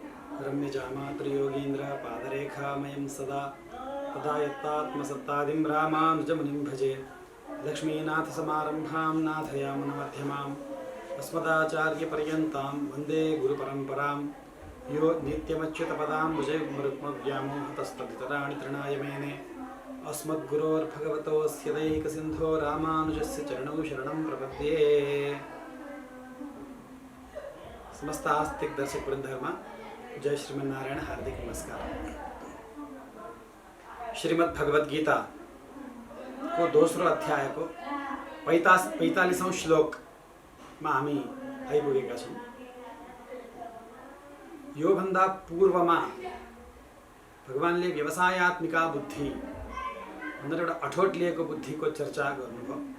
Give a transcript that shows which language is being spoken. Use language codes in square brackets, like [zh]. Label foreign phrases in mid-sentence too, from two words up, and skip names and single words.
[sa] रम्यजामातृयोगीन्द्रपादरेखामयं सदा तदा यत्तात्मसत्तादिं रामानुजमुनिं भजे लक्ष्मीनाथसमारम्भां नाथयामुनमध्यमाम् अस्मदाचार्यपर्यन्तां वन्दे गुरुपरम्परां यो नित्यमच्युतपदाम्बुजयुग्मरुक्मव्यामोहतस्तदितराणि तृणाय मेने अस्मद्गुरोर्भगवतोऽस्य दैकसिन्धो रामानुजस्य चरणौ शरणं प्रपद्ये। [ne] समस्त आस्तिक दर्शक वृंदमा जय श्रीमन्नारायण, हार्दिक नमस्कार। श्रीमद् भगवद गीता को दोस्रो अध्याय को 45औं श्लोक में हामी आइपुगेका छौं। यो भन्दा पूर्वमा भगवानले व्यवसायात्मिका बुद्धि भनेर एउटा अठोट लिएको बुद्धिको चर्चा गर्नुभयो।